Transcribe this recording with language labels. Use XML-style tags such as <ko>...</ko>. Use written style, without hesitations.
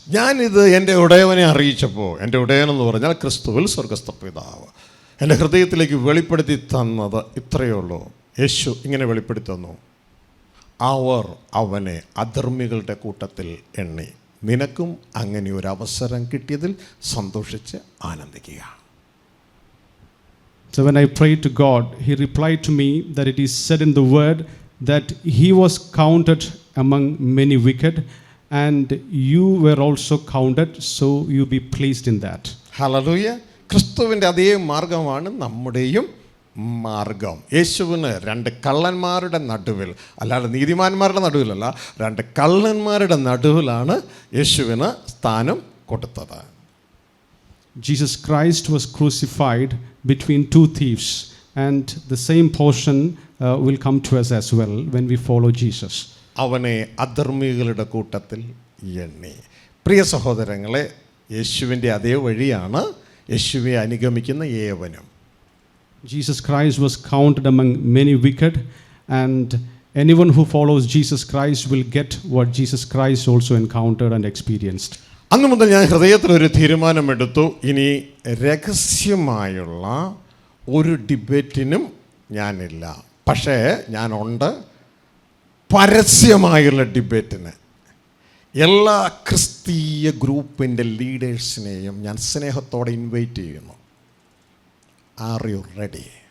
<ml>ഞാനിത് എൻ്റെ ഉടയവനെ അറിയിച്ചപ്പോൾ, എൻ്റെ ഉടയനെന്ന് പറഞ്ഞാൽ ക്രിസ്തുവിൽ സ്വർഗസ്ഥ പിതാവ് എൻ്റെ ഹൃദയത്തിലേക്ക് വെളിപ്പെടുത്തി തന്നത് ഇത്രയേ ഉള്ളൂ. യേശു ഇങ്ങനെ വെളിപ്പെടുത്തി തന്നു, അവർ അവനെ അധർമ്മികളുടെ കൂട്ടത്തിൽ എണ്ണി. നിനക്കും അങ്ങനെ ഒരു അവസരം കിട്ടിയതിൽ സന്തോഷിച്ച് ആനന്ദിക്കുക.</ml> <en>So when I prayed to God, He replied to me that it is said in the word that He was counted among many wicked, and you were also counted, so you be pleased in that.</en> <ml>Hallelujah. ക്രിസ്തുവിൻ്റെ അതേ മാർഗമാണ് നമ്മുടെയും മാർഗം. യേശുവിന് രണ്ട് കള്ളന്മാരുടെ നടുവിൽ, അല്ലാതെ നീതിമാന്മാരുടെ നടുവിലല്ല, രണ്ട് കള്ളന്മാരുടെ നടുവിലാണ് യേശുവിന് സ്ഥാനം കൊടുത്തത്.</ml> <en>Jesus Christ was crucified between two thieves, and the same portion will come to us as well when we follow Jesus.</en> <ml>അവനെ അധർമ്മികളുടെ കൂട്ടത്തിൽ എണ്ണി. പ്രിയ സഹോദരങ്ങളെ, യേശുവിൻ്റെ അതേ വഴിയാണ് യേശുവെ അനുഗമിക്കുന്ന ഏവനും.</ml> <en>Jesus Christ was counted among many wicked, and anyone who follows Jesus Christ will get what Jesus Christ also encountered and experienced.</en> <ml>അന്നു മുതൽ ഞാൻ ഹൃദയത്തിലൊരു തീരുമാനമെടുത്തു, ഇനി രഹസ്യമായുള്ള ഒരു ഡിബേറ്റിനും ഞാനില്ല, പക്ഷേ ഞാനുണ്ട് പരസ്യമായുള്ള ഡിബേറ്റിന്. എല്ലാ ക്രിസ്തീയ ഗ്രൂപ്പിൻ്റെ ലീഡേഴ്സിനെയും ഞാൻ സ്നേഹത്തോടെ ഇൻവൈറ്റ് ചെയ്യുന്നു.</ml> <en>Are you ready?</en>